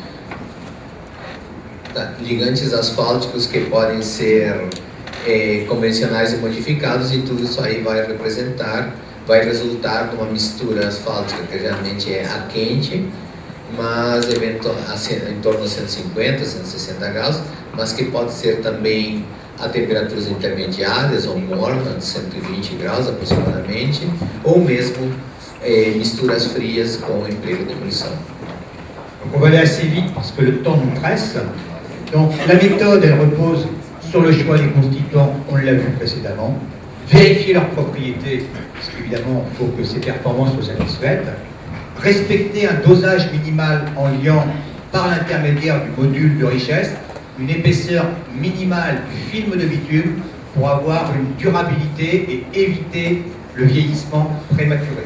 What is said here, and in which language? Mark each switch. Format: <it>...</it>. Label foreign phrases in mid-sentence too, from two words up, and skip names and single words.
<pt>ligantes asfálticos que podem ser convencionais e modificados, e tudo isso aí vai resultar numa mistura asfáltica que geralmente é a quente, mas em torno de 150, 160 graus, mas que pode ser também a temperaturas intermediárias ou morna, de 120 graus aproximadamente, ou mesmo misturas frias com emprego de ebulição.</pt> <fr>Donc on va aller assez vite parce que le temps nous presse. Donc la méthode, elle repose sur le choix des constituants, on l'a vu précédemment. Vérifier leurs propriétés, parce qu'évidemment, il faut que ces performances soient satisfaites. Respecter un dosage minimal en liant par l'intermédiaire du module de richesse une épaisseur minimale du film de bitume pour avoir une durabilité et éviter le vieillissement prématuré.</fr>